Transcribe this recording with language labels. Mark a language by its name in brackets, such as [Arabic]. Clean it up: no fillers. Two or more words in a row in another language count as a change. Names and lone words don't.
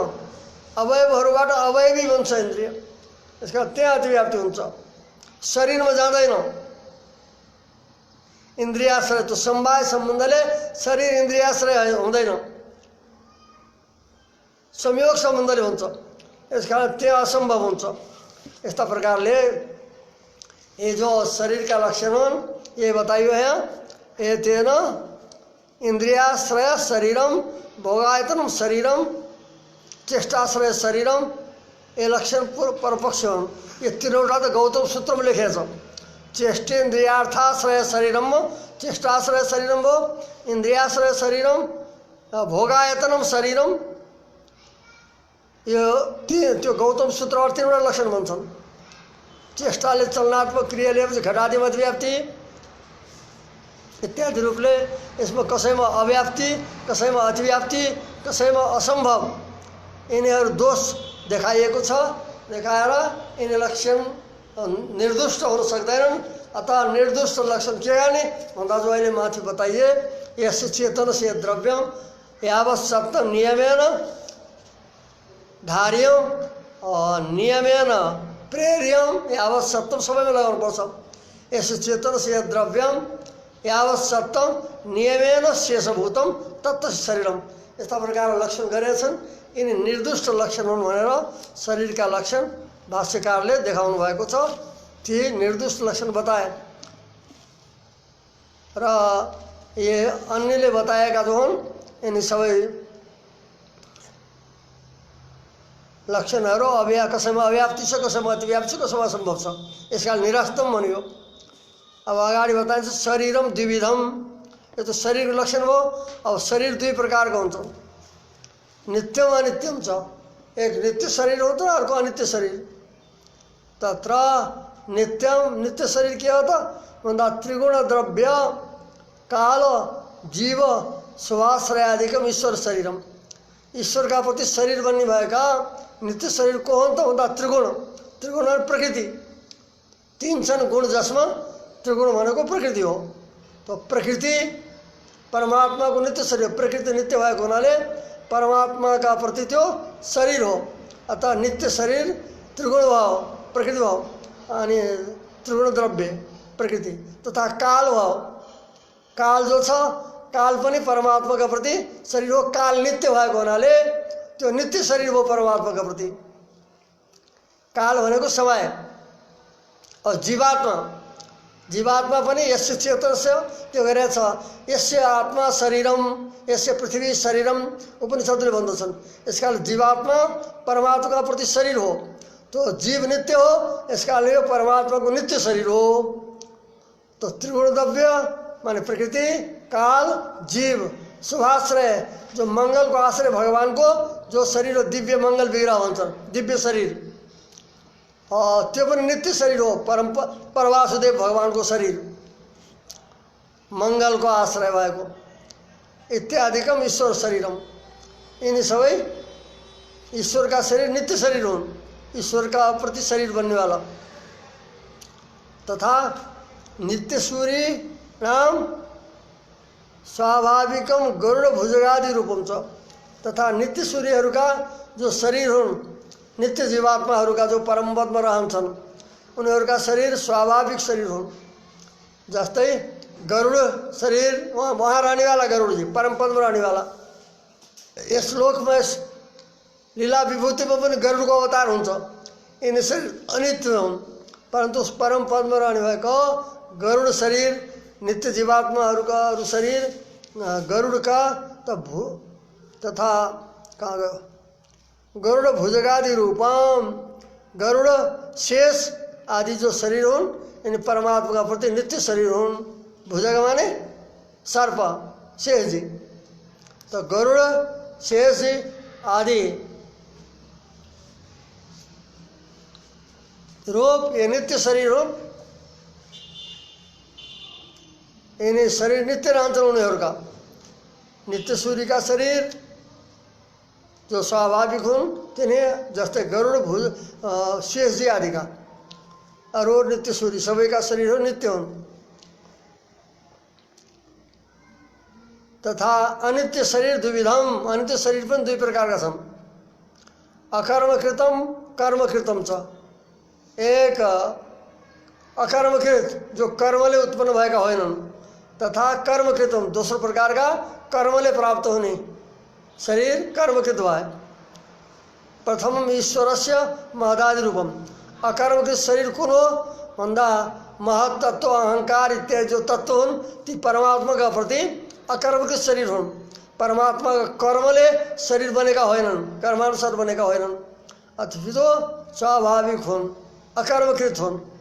[Nepali] अवयवहरूबाट अवयवी बन्छ इन्द्रिय, यसका त्यहाँ अतिव्याप्ति हुन्छ, शरीरमा जाँदैन। इन्द्रियाश्रय तो समवाय सम्बन्धले शरीर इन्द्रियाश्रय हुँदैन, संयोग सम्बन्धले हुन्छ, यसकारण त्यहाँ असम्भव हुन्छ। यस्ता प्रकारले [Hindi] ये जो शरीर का लक्षण ये [Nepali] बताइयो है, ये तेन [Sanskrit] इंद्रियाश्रय शरीरम भोगायतनम शरीरम चेष्टाश्रय शरीरम [Nepali] ये लक्षण परपक्ष हुन्। ये तीनवटा त गौतम सूत्रमा लेखेको छ। [Sanskrit] चेष्टेन्द्रियार्थाश्रय शरीरम चेष्टाश्रय शरीरम भो इंद्रियाश्रय शरीरम भोगायतनम शरीरम, [Nepali] यो त्यो गौतम सूत्रबाट तीनवटा लक्षण भन्छन्। चेष्टाले चलनात्मक क्रियाले घटादिमा अतिव्याप्ति इत्यादि रूपले यसमा कसैमा अव्याप्ति, कसैमा अतिव्याप्ति, कसैमा असम्भव, यिनीहरू दोष देखाइएको छ। देखाएर यिनी लक्षण निर्दुष्ट हुन सक्दैनन्। अतः निर्दुष्ट लक्षण के गर्ने भन्दा जो अहिले माथि बताइए, [Sanskrit] यस चेतन से द्रव्यम यावत् सप्तम नियमेन धार्यम और नियमेन प्रेर्यम यावत् सप्तम [Nepali] सबैमा लगाउनु पर्छ। [Sanskrit] यस चेतन से द्रव्यम यावत् सप्तम नियमेन शेषभूतम तत्त शरीरम, [Nepali] यस्ता प्रकार लक्षण गरेका छन्। यिनी निर्दुष्ट लक्षण हुन् भनेर शरीरका लक्षण भाष्यकारले देखाउनु भएको छ। ती निर्दुष्ट लक्षण बताए र ये अन्यले बताएका जो हुन् यिनी सबै लक्षणहरू कसैमा अव्याप्ति छ, कसैमा अतिव्याप्ति छ, कसैमा असम्भव छ, यसका निरस्तम भनियो। अब अगाडि बताइन्छ शरीरम द्विविधम, यो त शरीरको लक्षण भयो। अब शरीर दुई प्रकारको हुन्छ, [Sanskrit] नित्यम अनित्यम [Nepali] छ। एक नित्य शरीर हो त अर्को अनित्य शरीर। [Sanskrit] तत्र नित्यम [Nepali] नित्य शरीर के हो त भन्दा [Sanskrit] त्रिगुण द्रव्य काल जीव स्वाश्रयादिकम ईश्वर शरीरम, [Nepali] ईश्वरका प्रति शरीर बन्ने भएका नित्य शरीर को हो त भन्दा त्रिगुण, त्रिगुण प्रकृति तीन छन् गुण, जसमा त्रिगुण भनेको प्रकृति हो। तो प्रकृति परमात्मा को नित्य शरीर, प्रकृति नित्य भएको हुनाले परमात्मा का प्रति त्यो शरीर हो। अतः नित्य शरीर त्रिगुण भाव प्रकृति भाव। अनि त्रिगुण द्रव्य प्रकृति तथा काल भाव। काल जो छ काल पनि परमात्माका प्रति शरीर हो। काल नित्य भएको हुनाले त्यो नित्य शरीर हो परमात्माका प्रति। काल भनेको समय। और जीवात्मा जीवात्मा पनि [Sanskrit] यस्य चेतनस्य [Nepali] त्यो गरेको छ। [Sanskrit] यस्य आत्मा शरीरम यस्य पृथ्वी शरीरम [Nepali] उपनिषदले भन्दछन्। यसकारण जीवात्मा परमात्माका प्रति शरीर हो। तो जीव नित्य हो, यसकारण यो परमात्माको नित्य शरीर हो। तो त्रिगुण द्रव्य माने प्रकृति, काल, जीव, शुभाश्रय [Hindi] जो मंगल को आश्रय भगवान को [Nepali] जो शरीर हो दिव्य मंगल विग्रह भन्छन्। दिव्य शरीर त्यो पनि नित्य शरीर हो। परवासुदेव भगवान को शरीर मंगल को आश्रय भएको [Sanskrit] इत्यादिकम ईश्वर शरीरम। [Nepali] यिनी सबै ईश्वर का शरीर नित्य शरीर हुन्। [Hindi] ईश्वर का प्रति शरीर बनने वाला। [Sanskrit] तथा नित्य सूर्य नाम स्वाभाविकम गरुड़ भुजगादि रूपम छ। [Nepali] तथा नित्य सूर्यहरूका जो शरीर हुन् नित्य जीवात्माहरूका जो परम पदमा रहन्छन् उनीहरूका शरीर स्वाभाविक शरीर हुन्। जस्तै गरुड़ शरीर वहाँ रहनेवाला गरुड़ जी परम पदमा रहनेवाला। यस लोकमा लीला विभूतिमा पनि गरुडको अवतार हुन्छ। यिनी शरीर अनित्य हुन् परन्तु परम पदमा रहने भएको गरुड़ शरीर नित्य जीवात्माहरूका अरू शरीर गरुड़का तथा [Sanskrit] गरुड़ भुजगादि रूपम [Nepali] गरुड़ शेष आदि जो शरीर हुन् यिनी परमात्माका प्रति नित्य शरीर हुन्। भुजग माने सर्प शेषजी। तो गरुड़ शेष आदि रूप ये नित्य शरीर हुन्। यिनी शरीर नित्य रहन्छन् उनीहरूका। नित्य सूर्य का शरीर जो स्वाभाविक हुन् तिनी जस्तै गरुड़ भुज शेषजी आदि का अरू नित्य सूर्य सबैका शरीरहरू नित्य हुन्। [Sanskrit] तथा अनित्य शरीर द्विविधम। [Nepali] अनित्य शरीर पनि दुई प्रकारका छन्। [Sanskrit] अकर्मकृतम कर्मकृतम छ। [Nepali] एक अकर्मकृत जो कर्मले उत्पन्न भएका होइनन् [Sanskrit] तथा कर्मकृतम [Nepali] दोस्रो प्रकारका कर्मले प्राप्त हुने शरीर कर्मकृत भए। [Sanskrit] प्रथमम ईश्वरस्य महदादि रूपम। [Nepali] अकर्मकृत शरीर कुन हो भन्दा महत तत्व अहंकार इत्यादि जो तत्व हुन् ती परमात्माका प्रति अकर्मकृत शरीर हुन्। परमात्मा कर्मले शरीर बनेका होइनन्, कर्मानुसार बनेका होइनन्, अथवा स्वाभाविक हुन्, अकर्मकृत हुन्।